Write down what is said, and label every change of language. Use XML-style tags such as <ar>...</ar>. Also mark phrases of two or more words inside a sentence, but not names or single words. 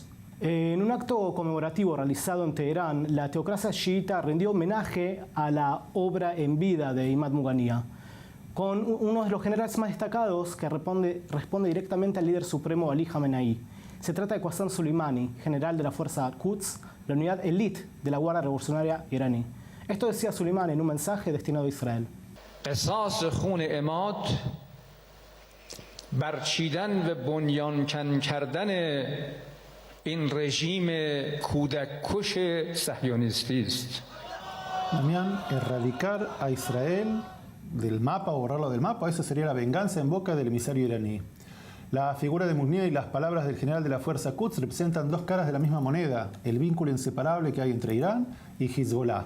<es>En un acto conmemorativo realizado en Teherán, la teocracia chiita rindió homenaje a la obra en vida de Imad Mugania, con uno de los generales más destacados que responde directamente al líder supremo Ali Khamenei. Se trata de Qassem Soleimani, general de la fuerza Quds, la unidad elite de la Guardia Revolucionaria iraní. Esto decía Soleimani en un mensaje destinado a Israel.</es> <fa>قصاص خون عماد برچیدن و بنیانکن کردن این رژیم کودککش صهیونیستی است.</fa> <es>Damián, erradicar a Israel del mapa o borrarlo del mapa, eso sería la venganza en boca del emisario iraní. La figura de Mugnia y las palabras del general de la fuerza Quds representan dos caras de la misma moneda, el vínculo inseparable que hay entre Irán y Hezbollah.</es>